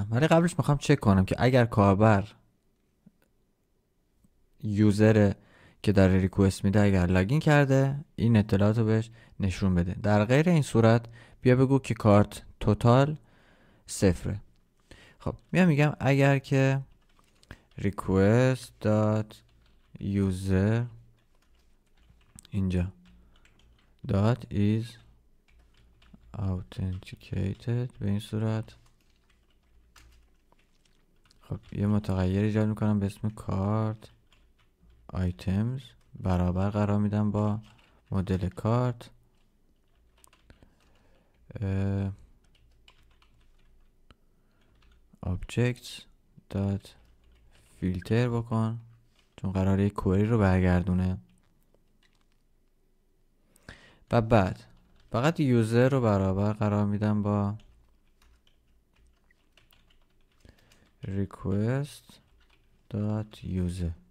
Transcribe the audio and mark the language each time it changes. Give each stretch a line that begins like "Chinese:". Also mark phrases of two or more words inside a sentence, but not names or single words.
Persian: ولی قبلش میخوام چک کنم که اگر کاربر یوزر که داره ریکوست میده اگر لاگین کرده این اطلاعات رو بهش نشون بده. در غیر این صورت بیا بگو که
English: cart total
Persian: 0. خب میگم اگر که request.user اینجا
English: is authenticated
Persian: به این صورت، خب یه متغیر ایجاد میکنم به اسم
English: cart items
Persian: برابر قرار میدم با مدل کارت
English: objects dot filter
Persian: بکن چون قراره یک کوئری رو برگردونه و بعد فقط یوزر رو برابر قرار میدم با
English: request dot user.